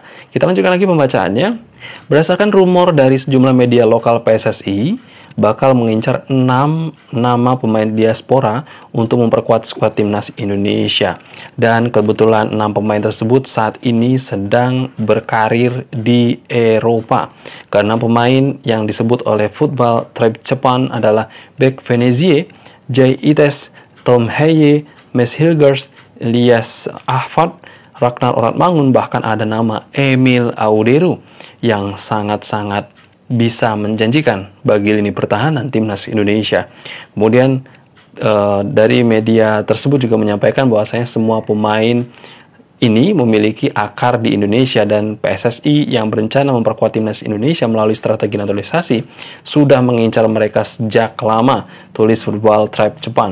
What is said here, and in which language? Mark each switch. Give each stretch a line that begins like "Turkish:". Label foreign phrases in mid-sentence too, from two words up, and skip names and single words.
Indonesian: Kita lanjutkan lagi pembacaannya. Berdasarkan rumor dari sejumlah media lokal PSSI, bakal mengincar 6 nama pemain diaspora untuk memperkuat skuad timnas Indonesia. Dan kebetulan 6 pemain tersebut saat ini sedang berkarir di Eropa. Karena pemain yang disebut oleh Football Tribe Japan adalah Beck Venezie, Jay Ites, Tom Heye, Mes Hilgers, Elias Ahfad, Ragnar Oratmangun, bahkan ada nama Emil Auderu yang sangat-sangat bisa menjanjikan bagi lini pertahanan timnas Indonesia. Kemudian dari media tersebut juga menyampaikan bahwasanya semua pemain ini memiliki akar di Indonesia dan PSSI yang berencana memperkuat timnas Indonesia melalui strategi naturalisasi sudah mengincar mereka sejak lama, tulis Football Tribe Japan.